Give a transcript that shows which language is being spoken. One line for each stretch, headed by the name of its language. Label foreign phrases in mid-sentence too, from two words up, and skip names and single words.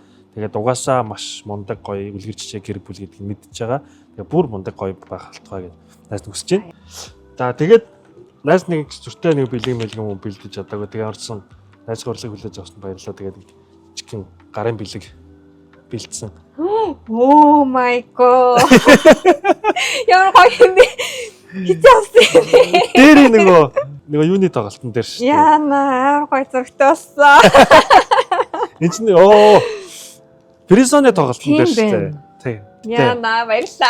Mongolian: Тэгээд угаасаа маш мундаг гоё үлгэр жишээ гэр бүл гэдгийг мэдчихэж байгаа. Тэгээд бүр мундаг гоё байх болтугай гэж найз хүсэж байна. За тэгээд найз нэг зүртэй нэг бэлэг юм бэлдэж чадаагүй. Тэгээд орсон найз хурлыг хүлээж авсан баярлалаа. Тэгээд чихэн гарын бэлэг бэлдсэн.
English: Oh my god.
Mongolian: Ямар гоё юм бэ? Хитээсэн. Дээр нөгөө юуны тоглолтын дээр шүү дээ. Яна амар гоё зургтай болсон. Энд чинь Призоны тоглолтын дээр шүү дээ. Тий. Яна баярлаа.